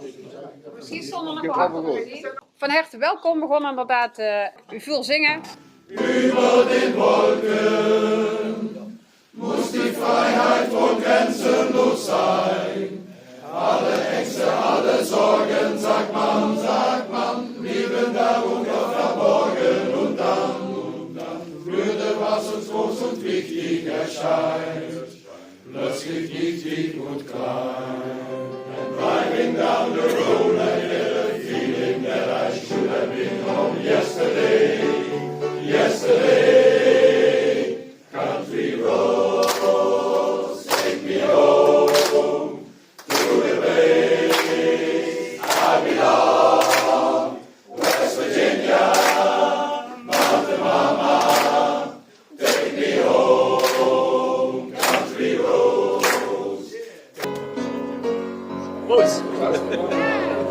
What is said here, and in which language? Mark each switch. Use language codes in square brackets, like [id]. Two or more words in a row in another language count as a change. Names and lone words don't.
[nl] Precies, zonder nog wat. Van harte welkom. We begonnen inderdaad u veel zingen. [de] Über den Wolken muss die Freiheit wohl grenzenlos sein. Alle Ängste, alle Sorgen, sagt man, blieben darum noch verborgen und dann würde, was uns groß und wichtig erscheint, plötzlich wichtig und klein. [en] And driving down the road, I had a feeling that I should have been home yesterday. Country roads, take me home to the place I belong, West Virginia, Mountain Mama, take me home, country roads.